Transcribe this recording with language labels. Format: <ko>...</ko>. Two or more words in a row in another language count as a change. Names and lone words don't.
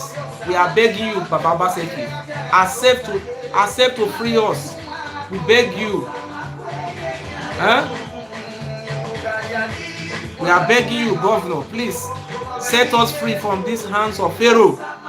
<en>We are begging you, Papa Obaseki. Accept to free us. We beg you. Huh? We are begging you, Governor, please set us free from these hands of Pharaoh.</en>